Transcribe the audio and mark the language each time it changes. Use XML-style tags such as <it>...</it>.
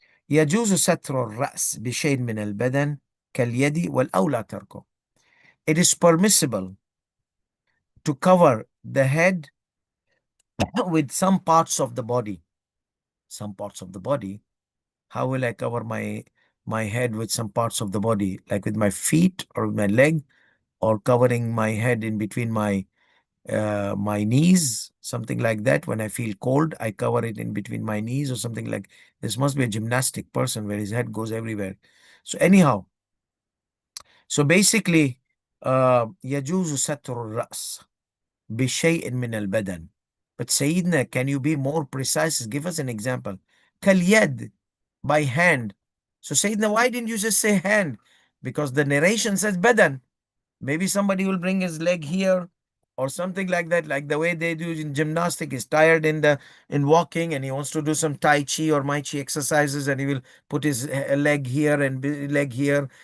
<ar>يجوز ستر الرأس بشيء من البدن كاليد والأولى تركه.</ar> <en>It is permissible to cover the head with some parts of the body. Some parts of the body. How will I cover my head with some parts of the body? Like with my feet or with my leg, or covering my head in between my knees, something like that. When I feel cold, I cover it in between my knees or something like this. Must be a gymnastic person where his head goes everywhere. So anyhow, so basically,</en> <ar>يجوز ستر الرأس بشيء من البدن.</ar> <en>But Sayyidina, can you be more precise? Give us an example.</en> <ar>كاليد,</ar> <en>by hand. So Sayyidina, why didn't you just say hand? Because the narration says badan. Maybe somebody will bring his leg here or something like that, like the way they do in gymnastic. He's tired in walking and he wants to do some tai chi or mai chi exercises, and he will put his leg here and leg here.</en>